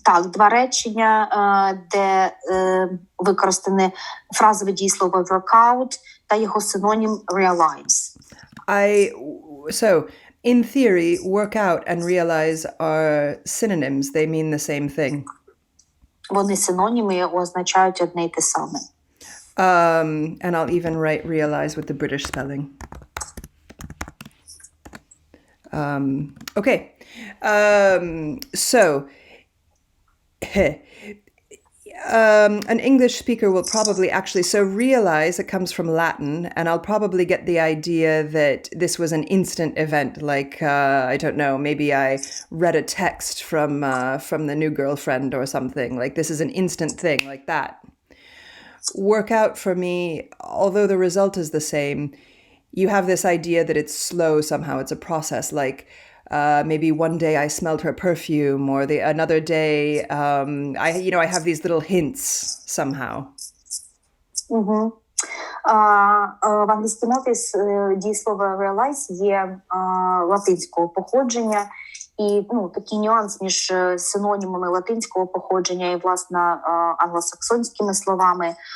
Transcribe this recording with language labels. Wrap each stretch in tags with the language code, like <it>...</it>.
<uk>Два речення, де використане фразове дієслово work out та його синонім realize.</uk> <en>So, in theory, work out and realize are synonyms. They mean the same thing.</en> <uk>Вони синоніми означають одне й те саме.</uk> <en>And I'll even write realize with the British spelling. Okay. So, an English speaker will probably actually, so realize, it comes from Latin, and I'll probably get the idea that this was an instant event, like, I don't know, maybe I read a text from the new girlfriend or something, like this is an instant thing, like that. Work out for me, although the result is the same, you have this idea that it's slow somehow, it's a process, like maybe one day I smelled her perfume, or another day I have these little hints somehow.</en> <uk>В англійській мові дієслово realize є латинського походження, і такий нюанс між синонімами латинського походження і, власне, англосаксонськими словами.</uk>